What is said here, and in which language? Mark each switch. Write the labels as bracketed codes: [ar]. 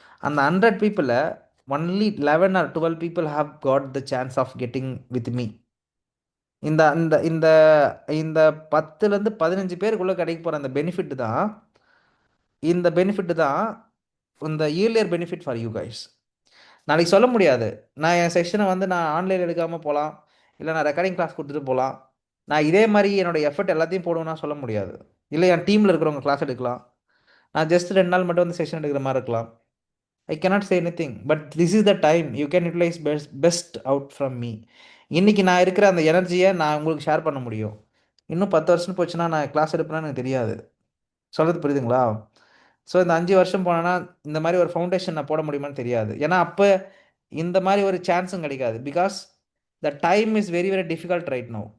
[ta] அந்த 100 பீப்புளில் [en] Only 11 or 12 people have got the chance of getting with me. [ta] இந்த இந்த இந்த இந்த 10லேருந்து 15 பேருக்குள்ளே கிடைக்க போகிற அந்த பெனிஃபிட் தான், இந்த பெனிஃபிட் தான் இந்த earlier [en] Benefit for you guys. [ta] நாளைக்கு சொல்ல முடியாது, நான் என் செஷனை வந்து நான் ஆன்லைன் எடுக்காமல் போகலாம், இல்லை நான் ரெக்கார்டிங் கிளாஸ் கொடுத்துட்டு போகலாம், நான் இதே மாதிரி என்னோட எஃபர்ட் எல்லாத்தையும் போடுவேன்னா சொல்ல முடியாது. இல்லை என் டீமில் இருக்கிறவங்க கிளாஸ் எடுக்கலாம், நான் ஜஸ்ட் 2 நாள் மட்டும் வந்து செஷன் எடுக்கிற மாதிரி இருக்கலாம். [en] I cannot say anything, but this is the time you can utilize best out from me. [ta] இன்னைக்கு நான் இருக்கிற அந்த எனர்ஜியை நான் உங்களுக்கு ஷேர் பண்ண முடியும். இன்னும் 10 வருஷம் போச்சுன்னா நான் கிளாஸ் எடுப்பேன்னு எனக்கு தெரியாது. சொல்கிறது புரியுதுங்களா? ஸோ இந்த 5 வருஷம் போனேன்னா இந்த மாதிரி ஒரு ஃபவுண்டேஷன் நான் போட முடியுமான்னு தெரியாது. ஏன்னா அப்போ இந்த மாதிரி ஒரு சான்ஸும் கிடைக்காது. [en] Because the time is very very difficult right now.